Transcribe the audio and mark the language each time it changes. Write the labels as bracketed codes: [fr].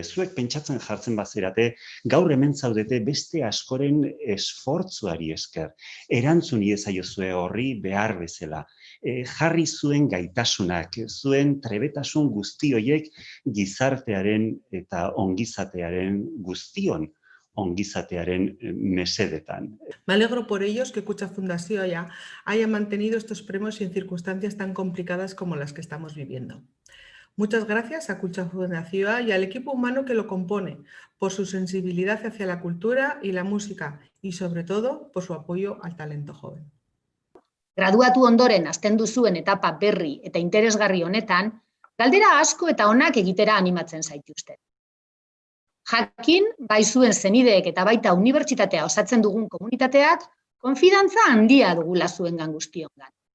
[eu] Zuek pentsatzen jartzen bazerate, gaur hemen zaudete beste askoren esfortzuari esker. Erantzun iezaiozue horri behar bezala. Jarri zuen gaitasunak, zuen trebetasun guzti horiek gizartearen eta ongizatearen guztion ongizatearen mesedetan. [es] Me alegro por ellos que Kutxa Fundazioa haya mantenido estos premios en circunstancias tan complicadas como las que estamos viviendo. Muchas gracias a Kutxa Fundazioa y al equipo humano que lo compone por su sensibilidad hacia la cultura y la música y sobre todo por su apoyo al talento joven. [eu] Graduatu ondoren hasten duzuen etapa berri eta interesgarri honetan, galdera asko eta onak egitera animatzen zaituzte. Jakin, bai zuen zenideek eta baita unibertsitatea osatzen dugun komunitateak, konfidantza handia dugula zuengan guztiongan.